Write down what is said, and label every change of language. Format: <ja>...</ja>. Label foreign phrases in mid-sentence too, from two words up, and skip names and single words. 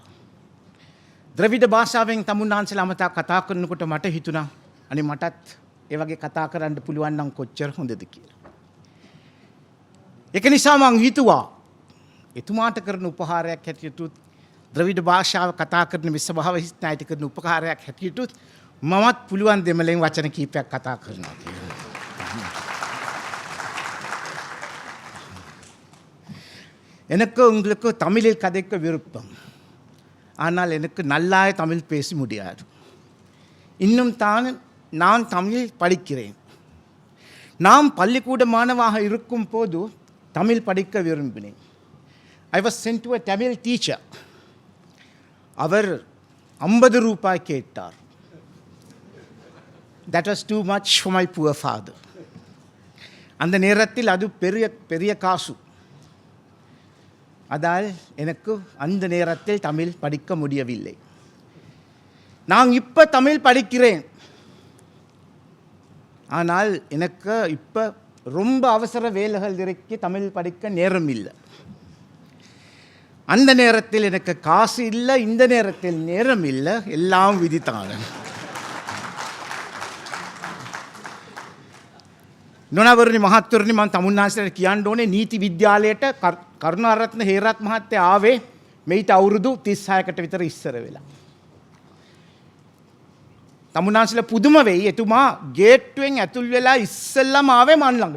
<si>ද්‍රවිඩ භාෂාවෙන් තමුන්වහන්සේලා අමතා කතා කරනකොට මට හිතුණා අනේ මටත් ඒ වගේ කතා කරන්න පුළුවන් නම් කොච්චර හොඳද කියලා. ඒක නිසා මං හිතුවා එතුමාට කරන උපහාරයක් හැටියට ද්‍රවිඩ භාෂාව කතා කරන විශ්වභාව හිස්නායිට කරන උපකාරයක් හැටියට මමත් පුළුවන් දෙමළෙන් වචන කීපයක් කතා කරනවා කියලා.</si> <ta>எனக்கு உங்களுக்கு தமிழில் கதைக்க விருப்பம். ஆனால் எனக்கு நல்லாய தமிழ் பேச முடியாது. இன்னும் நான் தமிழில் படிக்கிறேன். நாம் பள்ளிக்கூட மாணவராக இருக்கும் போது தமிழ் படிக்க விரும்பினேன்.</ta> <en>I was sent to a Tamil teacher.</en> <ta>அவர் 50 ரூபாய் கேட்டார்.</ta> <en>That was too much for my poor father.</en> <ta>அந்த நேரத்தில் அது பெரிய காசு. அதால் எனக்கு அந்த நேரத்தில் தமிழ் படிக்க முடியவில்லை. நான் இப்போ தமிழ் படிக்கிறேன். ஆனால் எனக்கு இப்போ ரொம்ப அவசர வேலைகள் இருக்கு தமிழ் படிக்க நேரம் இல்லை. அந்த நேரத்தில் எனக்கு காசு இல்லை, இந்த நேரத்தில் நேரம் இல்லை, எல்லாம் விதித்தாங்க.</ta> <si>නොනවරණි මහත්වරණි මම තමුන්නාන්සේට කියන්න ඕනේ නීති විද්‍යාලයට කරුණාරත්න හේරත් මහත්තයා ආවේ මෙයිට අවුරුදු 36කට විතර ඉස්සර වෙලා. තමුන්නාන්සේලා පුදුම වෙයි එතුමා ගේට්ටුවෙන් ඇතුල් වෙලා ඉස්සෙල්ලාම ආවේ මන් ළඟට.</si>